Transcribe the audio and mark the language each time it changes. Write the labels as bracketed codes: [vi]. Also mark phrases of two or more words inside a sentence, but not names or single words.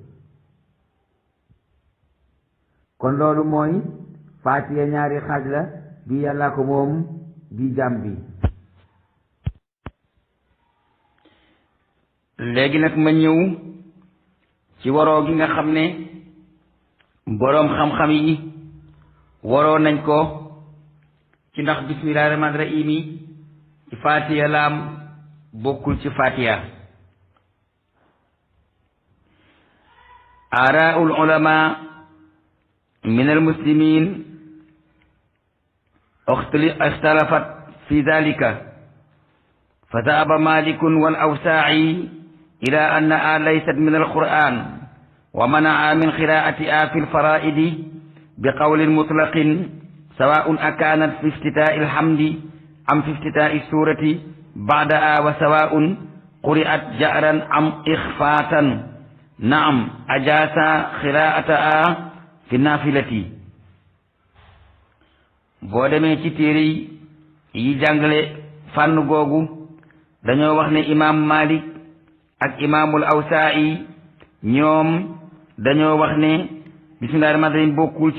[wo] kon loolu mooy faatiya ñaari xaaj la bi yàllaa ko moom bi jaam bi léegi nag ma ñëw ci waroo gi nga xam ne boroom xam-xam yi waroo nañ ko ci ndax [ar] بسم الله الرحمن الرحيم [wo] ci faatiya laam bokkul ci faatiya [ar] آراء العلماء من المسلمين اختلفت في ذلك فذهب مالك وال الأوزاعي إلى أنها ليست من القرآن ومنع من قراءتها في الفرائض بقول مطلق سواء أكانت في افتتاح الحمد أم في افتتاح سورة بعدها وسواء قرئت جهرا أم إخفاتا نعم أجاز قراءتها في النافلة [wo] boo demee ci téere yi jàngale fànn googu dañoo wax ne imam Malik ak imaamul Awsaa'i ñoom dañoo wax ne [ar] بسم الله الرحمن الرحيم [wo] bokkul